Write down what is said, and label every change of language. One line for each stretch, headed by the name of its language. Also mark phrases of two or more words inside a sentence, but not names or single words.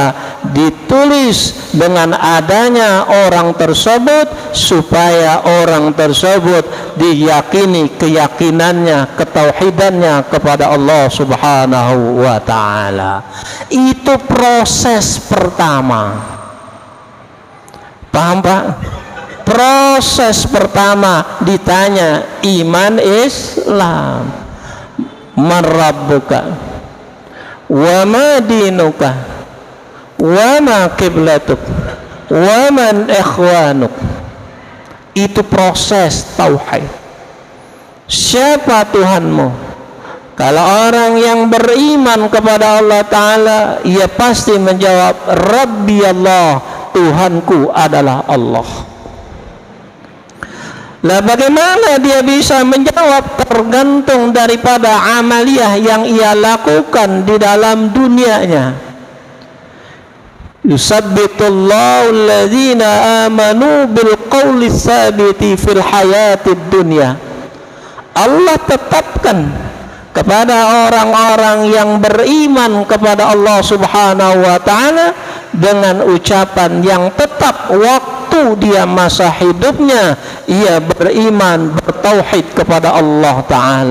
Indonesian: Ditulis dengan adanya orang tersebut supaya orang tersebut diyakini keyakinannya, ketauhidannya kepada
Arabic: الله سبحانه وتعالى.
Indonesian: Itu proses pertama. Paham Pak? Proses pertama ditanya iman Islam.
Arabic: من ربك وما دينك وما قبلتك ومن إخوانك.
Indonesian: Itu proses tauhid. Siapa Tuhanmu? Kalau orang yang beriman kepada
Arabic: الله تعالى,
Indonesian: ia pasti menjawab,
Arabic: ربي الله,
Indonesian: Tuhanku adalah Allah. Lah bagaimana dia bisa menjawab? Tergantung daripada amaliyah yang ia lakukan di dalam dunianya.
Arabic: يثبت الله الذين آمنوا بالقول الثابت في الحياة الدنيا.
Indonesian: Allah tetapkan kepada orang-orang yang beriman kepada
Arabic: الله سبحانه وتعالى
Indonesian: dengan ucapan yang tetap waktu dia masa hidupnya, ia beriman, bertauhid kepada
Arabic: الله تعالى.